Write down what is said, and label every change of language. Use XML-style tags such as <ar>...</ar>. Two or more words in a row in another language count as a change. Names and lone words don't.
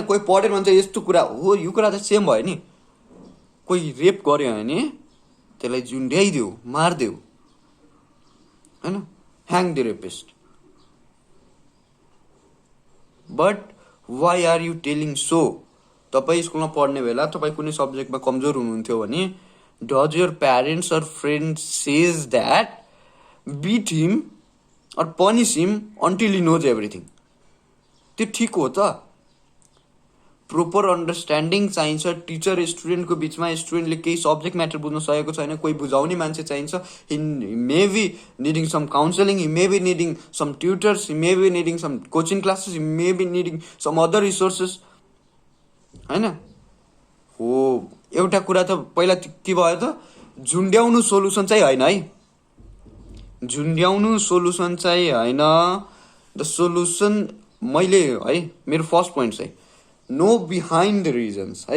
<ne>कोही पढेर भन्छ यस्तो कुरा हो, यो कुरा त सेम भयो नि। कोही रेप गर्यो भने त्यसलाई झुन्ड्याइदेऊ, मारिदेऊ होइन,</ne> <en>hang the rapist. but why are you telling so?</en> <ne>तपाईँ स्कुलमा पढ्ने बेला तपाईँ कुनै सब्जेक्टमा कमजोर हुनुहुन्थ्यो भने</ne> <en>does your parents or friends says that beat him or punish him until he knows everything?</en> <ne>त्यो ठिक हो त?</ne> <en>proper understanding</en> <ne>चाहिन्छ टिचर स्टुडेन्टको बिचमा। स्टुडेन्टले केही</ne> <en>subject matter</en> <ne>बुझ्न सकेको छैन, कोही बुझाउने मान्छे चाहिन्छ।</ne> <en>he may be needing some counselling, he may be needing some tutors, he may be needing some coaching classes, he may be needing some other resources होइन?</en> <ne>हो, एउटा कुरा त पहिला के भयो त? झुन्ड्याउनु सोल्युसन चाहिँ होइन है। झुन्ड्याउनु सोल्युसन चाहिँ होइन।</ne> <en>the solution</en> <ne>मैले है मेरो</ne> <en>first point चाहिँ know behind the reasons है।</en>